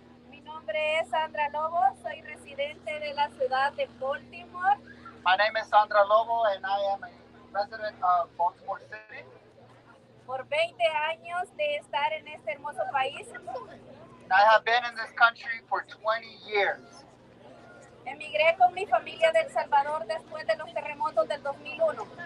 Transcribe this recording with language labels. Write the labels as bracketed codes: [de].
[es] Mi nombre es Sandra Lobo, soy residente de la ciudad de Baltimore. [en] My name is Sandra Lobo, and I am a resident of Baltimore City. [es] Por 20 años de estar en este hermoso país, [en] And I have been in this country for 20 years. [es] emigré con mi familia de El Salvador después de los terremotos del 2001.